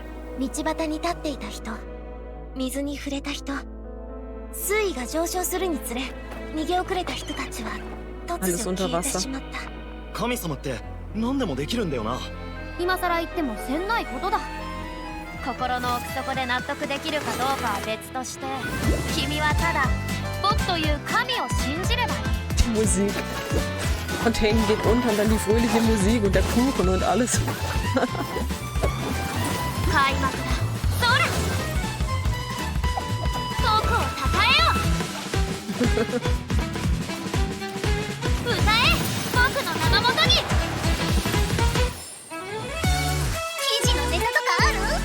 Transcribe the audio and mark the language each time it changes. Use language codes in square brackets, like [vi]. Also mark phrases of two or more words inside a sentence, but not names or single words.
[ja] 道端に立っていた人、水に触れた人、水位が上昇するにつれ逃げ遅れた人たちは突如消えてしまった。神様って何でもできるんだよな。今さら言ってもせんないことだ。心の奥底で納得できるかどうかは別として、君はただ僕という神を信じればいい。 [de] Musik. Fontaine geht unter und dann die fröhliche Musik und der Kuchen und alles. [ja] 開幕だ。そら。僕をたたえよ。歌え、僕の名のもとに。記事のネタとかある？